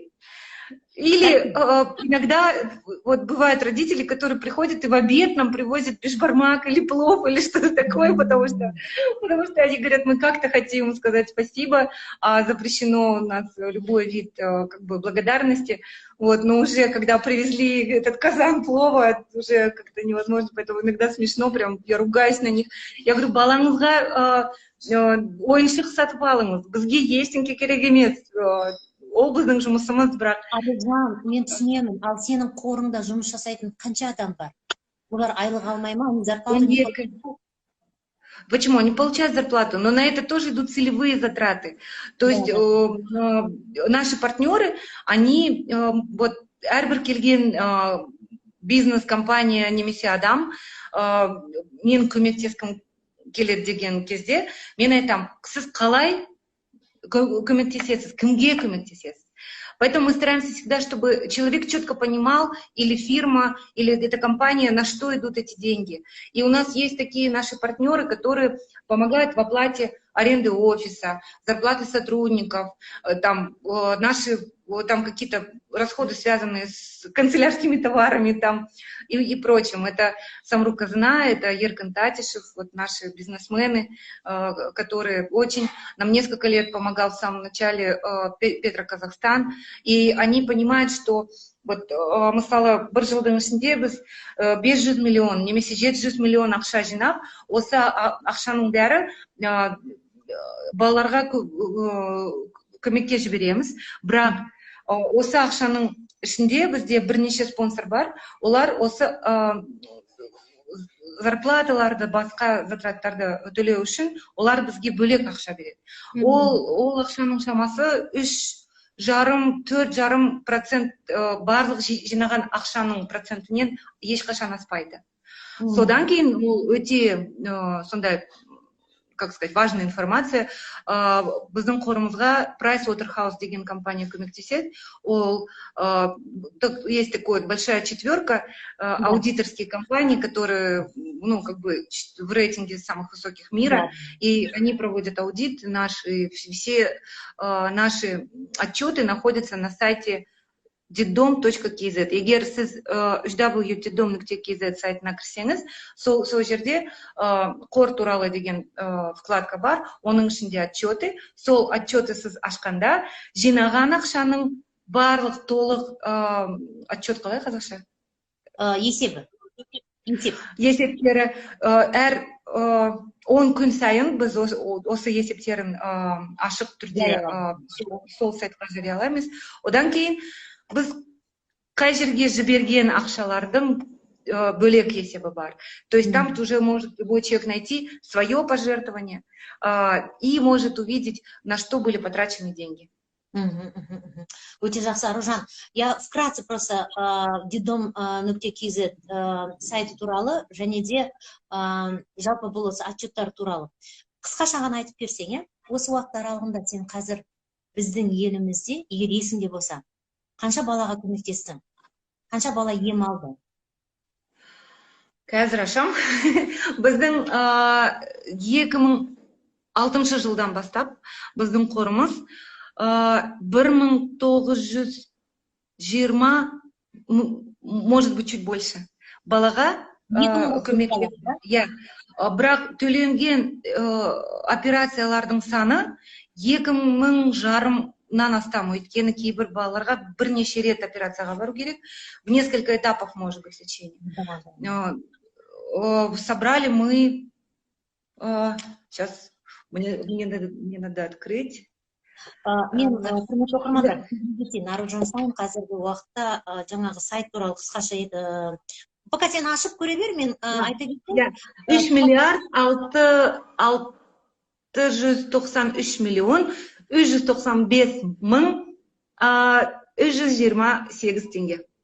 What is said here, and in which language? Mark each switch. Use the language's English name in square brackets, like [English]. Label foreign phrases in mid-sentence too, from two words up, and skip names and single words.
[Russian] Или иногда вот бывают родители, которые приходят и в обед нам привозят бешбармак или плов или что-то такое, потому что они говорят, мы как-то хотим сказать спасибо, а запрещено у нас любой вид как бы благодарности. Вот, но уже когда привезли этот казан плова, уже как-то невозможно, поэтому иногда смешно, прям я ругаюсь на них. Я говорю, [Kazakh] балаңызға ойыншық сатып алыңыз, бізге ештеңе керек емес. Ол біздің жұмысымыз, бірақ... Аружан, мен түсінемін, ал сенің қорыңда жұмыс жасайтын қанша адам бар? Олар айлық алмай ма? [Russian] Почему? Они получают зарплату, но на это тоже идут целевые затраты. То есть наши партнеры, они, вот, [Kazakh] әрбір келген бизнес-компания немесе адам, мен көмектескім келеді деген кезде, мен айтам, сіз қалай көмектесесіз, кімге көмектесесіз. [Russian] Поэтому мы стараемся всегда, чтобы человек четко понимал, или фирма, или эта компания, на что идут эти деньги. И у нас есть такие наши партнеры, которые помогают в оплате аренды офиса, зарплаты сотрудников, там, наши там какие-то расходы, связанные с канцелярскими товарами там, и прочим. Это Самрук Казна, это Еркан Татишев, вот наши бизнесмены, которые очень нам несколько лет помогал в самом начале Петроказахстан. И они понимают, что вот [Kazakh] мысалы бір жылдың ішінде біз 500 миллион, немесе 700 миллион ақша жинап, осы ақшаның бәрі балаларға көмекке жібереміз. Бірақ осы ақшаның ішінде бізде бірнеше спонсор бар. Олар осы зарплаталарды, басқа затраттарды төлеу үшін олар бізге бөлек ақша береді. Ол ақшаның шамасы 3,5-4,5% барлық жинаған ақшаның процентінен ешқашан аспайды. Содан кейін ол өте сондай, [Russian] как сказать, важная информация. [Kazakh] Біздің қорымызға Pricewaterhouse деген компания көмектеседі. [Russian] Есть такая большая четверка аудиторские компании, которые, ну, как бы в рейтинге самых высоких мира, и они проводят аудит. Все наши отчеты находятся на сайте diddom.kz. [Kazakh] Егер сіз www.diddom.kz сайтына кірсеңіз, сол жерде қор туралы деген вкладка бар, оның ішінде отчеты. Сол отчеты сіз ашқанда жинаған ақшаның барлық толық отчет қалай қазақша? Есептері әр 10 күн сайын біз осы есептерін ашық түрде сол сайтқа жариялаймыз. Одан кейін біз қай жерге жіберген ақшалардың бөлек есебі бар. [Russian] То есть там уже может любой человек найти свое пожертвование и может увидеть, на что были потрачены деньги. [Kazakh] Өте жақсы, Аружан. [Russian] Я вкратце просто [Kazakh] diddom.kz сайты туралы және де жалпы бұл осы отчеттар туралы қысқаша ғана айтып берсең, осы уақыт аралығында сен қазір біздің елімізде, егер есіңде болса, қанша балаға көмектестің? Қанша бала ем алды? Қазір ашам. Біздің 2006 жылдан бастап біздің қорымыз 1920, [Russian] может быть, [Kazakh] чуть больше балаға көмектесті. Бірақ төленген операциялардың саны 2000 астам, өйткені кейбір балаларға бірнеше рет операцияға бару керек. [Russian] В несколько этапов может быть лечение. Собрали мы... Сейчас, мне надо открыть. [Kazakh] Мен құрметті оқырмандар, Аружан Сайын қазіргі уақытта жаңағы сайт туралы қысқаша еді. Пока сен ашып көре бер, мен айта кетейін. [Russian] 3 миллиард 693 миллион 395 мың 328 теңге.